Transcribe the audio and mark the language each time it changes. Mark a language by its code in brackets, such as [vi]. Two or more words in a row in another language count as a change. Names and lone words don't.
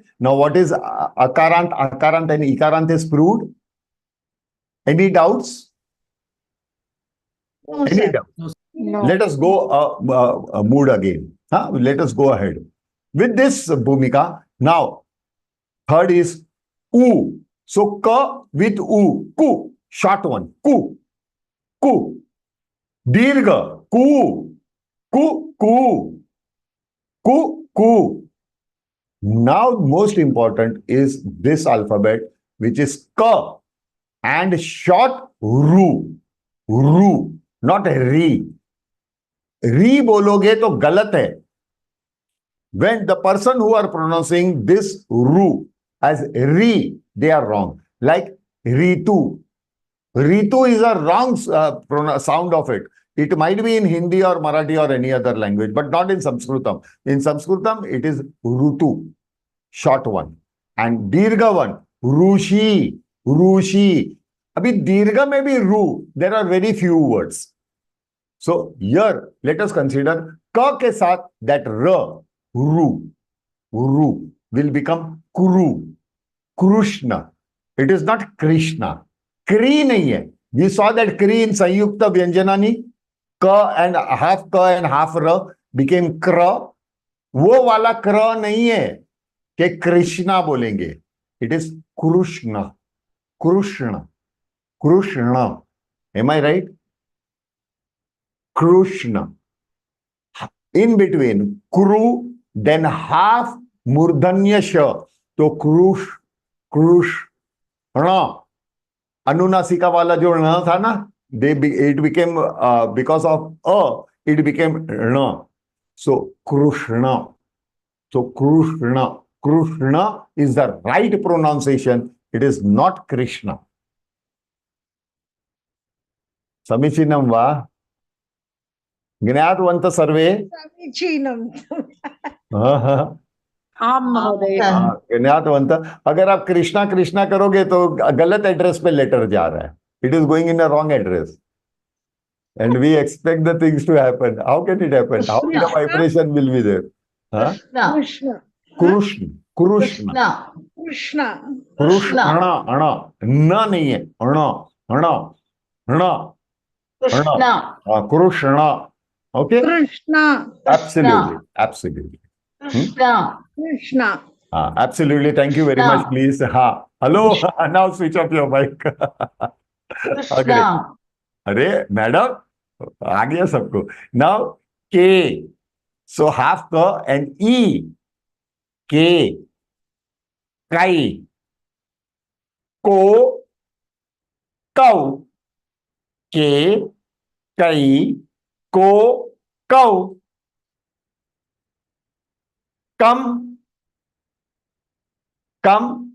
[en] Now what is akarant, akarant, and ikarant is proved? Any doubts? No, Any sir. doubts? No. Let us go mood again. Let us go ahead. With this bhumika, now third is u. So ka with u, ku, short one, ku, ku. Dirgha, ku, ku, ku, ku, ku. Now most important is this alphabet, which is ka, and short ru, ru, not ri. [hi] री बोलोगे तो गलत है. [en] When the person who are pronouncing this ru as ri, they are wrong. Like ritu. Ritu is a wrong sound of it. It might be in Hindi or Marathi or any other language, but not in Sanskritam. In Sanskritam, it is rutu, short one. And dirgha one, rushi, rushi. Abhi dirgha may be ru. There are very few words. So here, let us consider [hi] का के साथ [en] that ra, ru, ru will become kuru, Krishna. It is not Krishna. [hi] क्री नहीं है. [en] We saw that Kri in [sa] संयुक्त व्यञ्जनानि. [en] Ka and half ra became kra. [hi] वो वाला kra नहीं है कि Krishna बोलेंगे. [en] It is Krishna. Krishna. Krishna. Am I right? Krishna. In between kru, then half murdanya sha. So Krishna. [hi] अनुनासिक वाला जो ना था ना, [en] it became because of it became na. So Krishna. So Krishna. Krishna is the right pronunciation. It is not Krishna. [sa] समीचीनं वा? ज्ञातवन्त सर्वे? Samichinam. ज्ञातवंत. [hi] अगर आप कृष्णा कृष्णा करोगे तो गलत एड्रेस पे लेटर जा रहा है. [en] It is going in a wrong address. And we expect the things to happen. How can it happen? How the vibration will be there? Krishna. Krishna. Krishna. Krishna. Krishna. [hi] Ana. ना नहीं है. Ana. Ana. Ana. [en] Krishna. Krishna. Okay? Krishna. Absolutely. Absolutely. Krishna. Krishna. Absolutely. Thank you very much, please. Hello. Now switch off your mic. Krishna. [hi] अरे मैडम आ गया सबको. [en] Now K. So half ka and E. K. Kai. Ko. Kau. K. Kai. Ko. Kau. Kam. Kam.